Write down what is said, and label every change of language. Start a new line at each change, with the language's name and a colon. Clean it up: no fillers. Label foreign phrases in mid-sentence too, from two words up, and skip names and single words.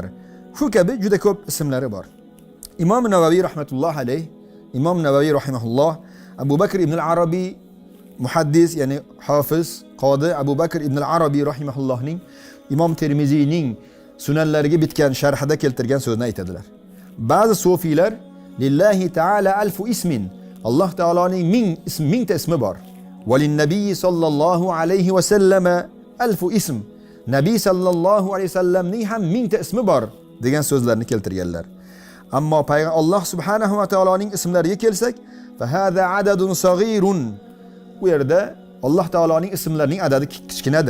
Uzbek: Shu kabi juda ko'p ismlari bor. Imom Navaviy
Arabic: رحمة الله عليه,
Uzbek: Imom Navaviy rahimahulloh, Abu Bakr ibn al-Arabiy muhaddis, ya'ni hofiz, qodi Abu Bakr ibn al-Arabiy rahimahullohning Imom Termiziyning sunanlariga bitgan sharhida keltirgan so'zni aytadilar. Ba'zi sufiylar
Arabic: لله تعالى ألف اسم,
Uzbek: Alloh taoloning mingta ismi bor.
Arabic: وللنبي صلى الله عليه وسلم ألف اسم,
Uzbek: nabiy sallallohu alayhi vasallamning ham mingta ismi bor degan so'zlarni keltirganlar. Ammo payg'ambar Alloh subhanahu va taoloning ismlariga kelsak,
Arabic: فهذا عدد صغير
Uzbek: u yerda Alloh taoloning ismlarining adadi kichkinadir.